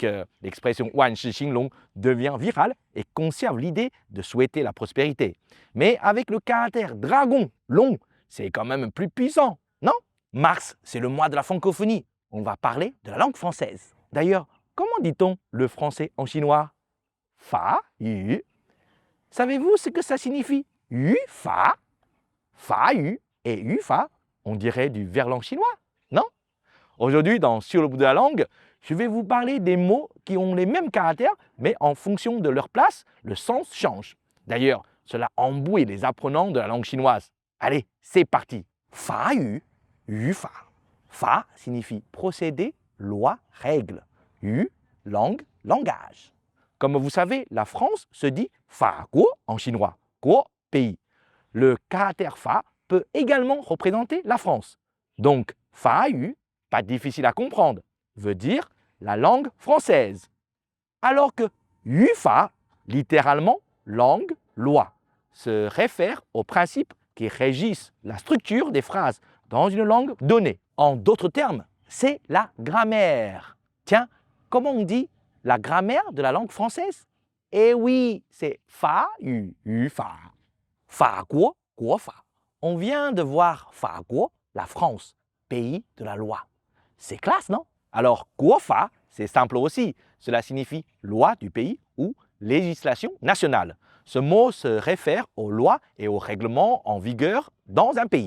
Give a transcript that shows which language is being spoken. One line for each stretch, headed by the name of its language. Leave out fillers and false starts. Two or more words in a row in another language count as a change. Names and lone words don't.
French: L'expression
Chinese: 万事兴隆
French: devient virale et conserve l'idée de souhaiter la prospérité. Mais avec le caractère dragon, long, c'est quand même plus puissant, non? Mars, c'est le mois de la francophonie. On va parler de la langue française. D'ailleurs, comment dit-on le français en chinois?
Chinese: 法语.
French: Savez-vous ce que ça signifie?
Chinese: 语法。法语 et 语法,
French: on dirait du verlan chinois, non? Aujourd'hui, dans Sur le bout de la langue, je vais vous parler des mots qui ont les mêmes caractères, mais en fonction de leur place, le sens change. D'ailleurs, cela embrouille les apprenants de la langue chinoise. Allez, c'est parti.
Chinese: 法语，语法.
French: Fa signifie procédé, loi, règle. Yu, langue, langage. Comme vous savez, la France se dit
Chinese: 法国
French: en chinois. Guo, pays. Le caractère fa peut également représenter la France. Donc,
Chinese: 法语,
French: pas difficile à comprendre, veut dire la langue française. Alors que
Chinese: 语法,
French: littéralement langue, loi, se réfère aux principes qui régissent la structure des phrases dans une langue donnée. En d'autres termes, c'est la grammaire. Tiens, comment on dit la grammaire de la langue française? Eh oui, c'est
Chinese: 法语，语法. 法国，国法.
French: On vient de voir
Chinese: 法国,
French: la France, pays de la loi. C'est classe, non? Alors,
Chinese: 国法,
French: c'est simple aussi. Cela signifie loi du pays ou législation nationale. Ce mot se réfère aux lois et aux règlements en vigueur dans un pays.